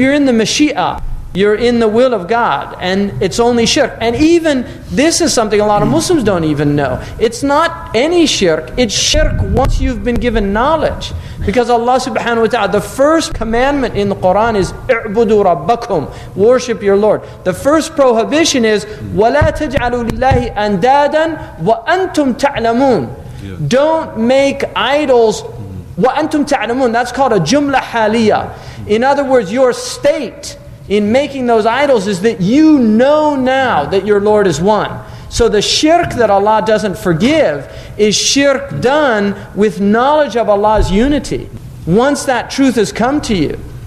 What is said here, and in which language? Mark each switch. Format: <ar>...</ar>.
<en>You're in the Mashi'ah. You're in the will of God, and it's only shirk. And even this is something a lot of Muslims don't even know. It's not any shirk, it's shirk once you've been given knowledge. Because Allah subhanahu wa ta'ala, the first commandment in the Quran is</en> <ar>"I'budu rabbakum,"</ar> <en>worship your Lord.</en> <ar>The first prohibition is وَلَا تَجْعَلُوا لِلَّهِ أَنْدَادًا وَأَنْتُمْ تَعْلَمُونَ.</ar> <en>Don't make idols</en> <ar>وَأَنْتُمْ تَعْلَمُونَ.</ar> <en>That's called a jumla haliyah. In other words, your state in making those idols is that you know now that your Lord is one. So the shirk that Allah doesn't forgive is shirk done with knowledge of Allah's unity, once that truth has come to you.</en>